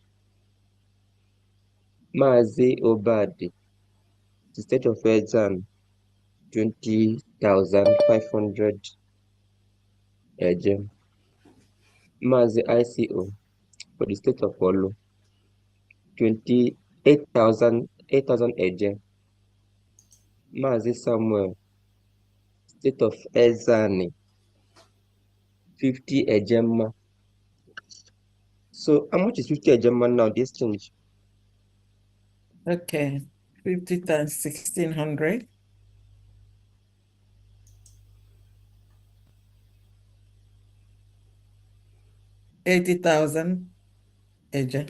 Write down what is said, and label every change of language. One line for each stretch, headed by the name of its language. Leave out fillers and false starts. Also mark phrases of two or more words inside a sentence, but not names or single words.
English: Mazi Obadi, the state of Ezan, 20,500 AG. Mazi ICO for the state of Olu, 28,000 AG. Mazi Samuel, state of Ezani, 50 Ejema. So how much is 50 Ejema now? This change. Okay, 50 times 1,600. $80,000 AJ.